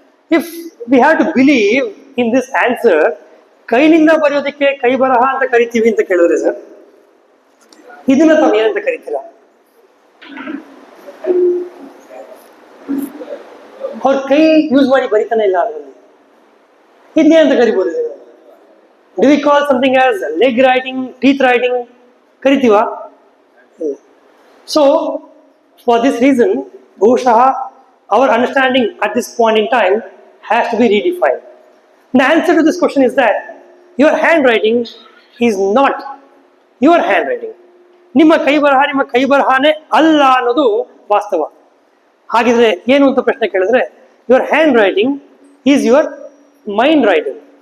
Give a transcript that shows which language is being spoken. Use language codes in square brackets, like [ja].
[en] if we have to believe in this answer, [kn] ಕೈನಿಂದ ಬರೆಯೋದಕ್ಕೆ ಕೈ ಬರಹ ಅಂತ ಕರಿತೀವಿ ಅಂತ ಕೇಳಿದ್ರೆ ಸರ್, ಇದನ್ನ ತಾವು ಏನಂತ ಕರಿತೀರಾ? ಅವ್ರ ಕೈ ಯೂಸ್ ಮಾಡಿ ಬರಿತಾನೆ ಇಲ್ಲ, ಅದರಲ್ಲಿ ಇದನ್ನೇ ಅಂತ ಕರಿಬೋದು. [en] do we call something as leg writing, teeth writing [kn] ಕರಿತೀವಾ? [en] So for this reason ಬಹುಶಃ our understanding at this point in time has to be redefined. The answer to this question is that your handwriting is not your handwriting. [kn] ನಿಮ್ಮ ಕೈ ಬರಹನೇ ಅಲ್ಲ ಅನ್ನೋದು ವಾಸ್ತವ. ಹಾಗಿದ್ರೆ ಏನು ಅಂತ ಪ್ರಶ್ನೆ ಕೇಳಿದ್ರೆ, [en] Your handwriting is your mind writing.